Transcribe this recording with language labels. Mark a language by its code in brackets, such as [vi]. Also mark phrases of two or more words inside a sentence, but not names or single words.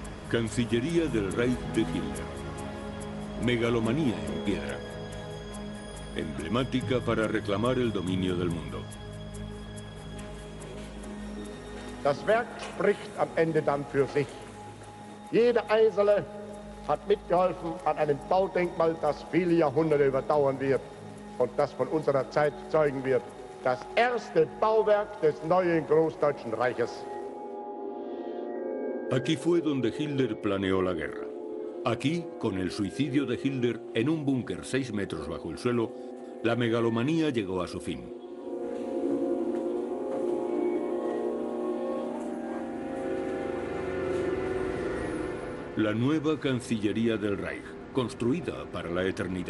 [es] Cancillería del Reich de Hitler. Megalomanía en piedra. Emblemática para reclamar el dominio del mundo. [de] Das Werk spricht am Ende dann für sich. Jeder Einzelne hat mitgeholfen an einem Baudenkmal, das viele Jahrhunderte überdauern wird und das von unserer Zeit zeugen wird. Das erste Bauwerk des neuen Großdeutschen Reiches. [es] Aquí fue donde Hitler planeó la guerra. Aquí, con el suicidio de Hitler en un búnker 6 metros bajo el suelo, la megalomanía llegó a su fin. La nueva Cancillería del Reich, construida para la eternidad.